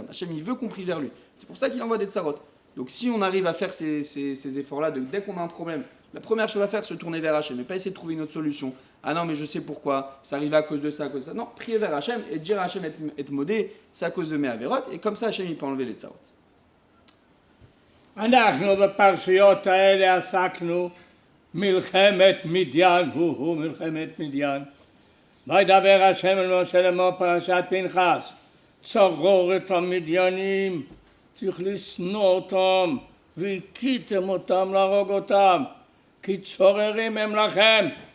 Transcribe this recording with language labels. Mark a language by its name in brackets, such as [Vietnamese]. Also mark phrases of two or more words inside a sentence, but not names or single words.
[French] Hachem il veut qu'on prie vers lui. C'est pour ça qu'il envoie des tsarot. Donc si on arrive à faire ces efforts-là, dès qu'on a un problème, la première chose à faire c'est se tourner vers Hachem, mais pas essayer de trouver une autre solution. Ah non mais je sais pourquoi, ça arrive à cause de ça, à cause de ça. Non, prier vers Hachem et dire à Hachem être modé, c'est à cause de mes averot, et comme ça Hachem il peut enlever les tsarot. [Hebrew] אנחנו בפרשיות האלה עסקנו מלחמת מדיין, הוא מלחמת מדיין. וידבר השם אל משה לאמור פרשת פנחס, צרור את המדיינים, צריך לשנוא אותם, והכיתם אותם להרוג אותם, כי צוררים הם לכם.